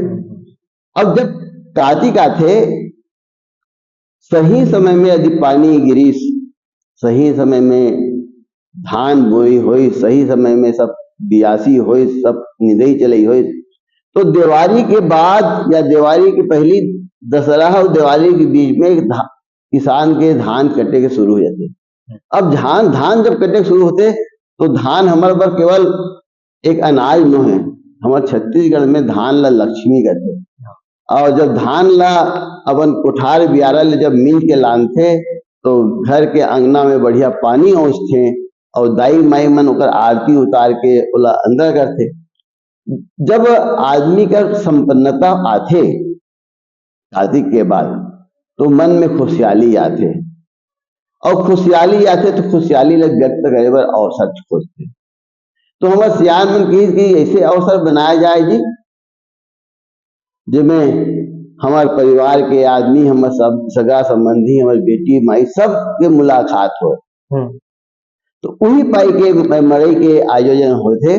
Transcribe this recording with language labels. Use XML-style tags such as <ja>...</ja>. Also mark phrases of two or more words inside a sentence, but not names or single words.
<hne>अब जब कार्तिक आते, सही समय में यदि पानी गिरीस, सही समय में धान बोई हुई, सही समय में सब बियासी हुई, सब निदई चली हुई, तो दिवाली के बाद या दिवाली की पहली दशहरा और दिवाली के बीच में किसान के धान कटे के शुरू हो जाते। अब धान जब कटे शुरू होते तो धान हमारे पर केवल एक अनाज न है, हमारे छत्तीसगढ़ में धान ला लक्ष्मी कहते। और जब धान ला अपन कोठार बियारा ले जब मिल के लानते तो घर के अंगना में बढ़िया पानी औंसते और दाई माई मन ओकर आरती उतार के ओला अंदर करते। जब आदमी का संपन्नता आथे कार्तिक के बाद तो मन में खुशहाली आथे, और खुशहाली आथे तो खुशहाली ले व्यक्त करे बर अवसर खोजते। तो हमारे सियान मन की ऐसे अवसर बनाया जाए जी, जिसमें हमारे परिवार के आदमी, हमारे सब सगा संबंधी, हमारी बेटी माई सब के मुलाकात हो। तो वही पाई के मड़ई के आयोजन होते।</hne>